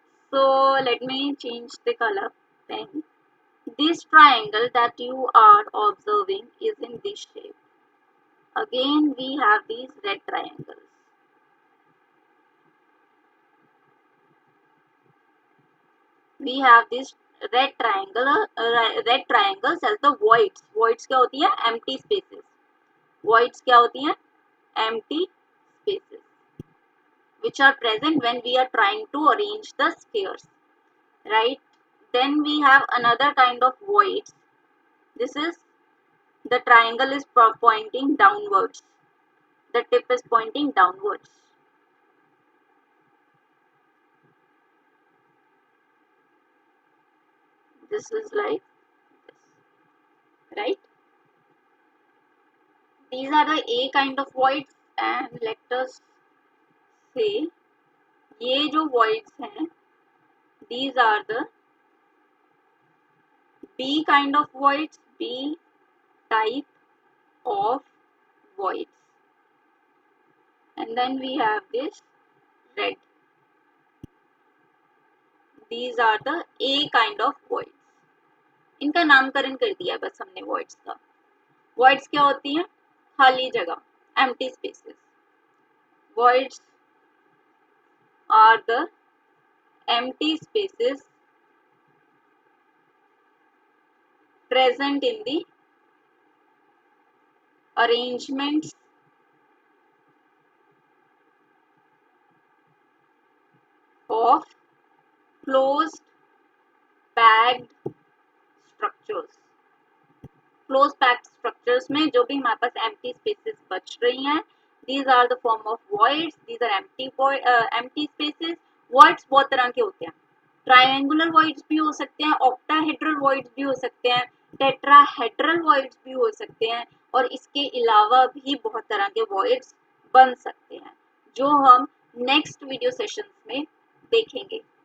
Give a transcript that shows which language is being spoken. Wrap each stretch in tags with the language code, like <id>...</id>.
<en>So let me change the color pen. This triangle that you are observing is in this shape. Again we have these red triangles. We have this red triangles as the voids.</en> <hi>Voids क्या होती है?</hi> <en>Empty spaces.</en> <hi>Voids क्या होती हैं?</hi> <en>Empty spaces, which are present when we are trying to arrange the spheres, right? Then we have another kind of voids. This is the triangle is pointing downwards. The tip is pointing downwards. This is like this, right? These are the A kind of voids, and let us say</en> <hi>ये जो voids हैं,</hi> <en>these are the B kind of voids, B type of voids. And then we have this red. These are the A kind of voids.</en> <hi>इनका नामकरण कर दिया बस हमने voids का. Voids क्या होती हैं? खाली जगह,</hi> <en>empty spaces. Voids are the empty spaces present in the arrangements of closed packed structures. Closed packed structures</en> <hi>में जो भी हमारे पास</hi> <en>empty spaces</en> <hi>बच रही हैं,</hi> <en>these are the form of voids. These are empty spaces.</en> <hi>Voids बहुत तरह के होते हैं. Triangular voids भी हो सकते हैं, octahedral voids भी हो सकते हैं, tetrahedral voids भी हो सकते हैं, और इसके अलावा भी बहुत तरह के voids बन सकते हैं जो हम नेक्स्ट वीडियो सेशंस में देखेंगे.</hi>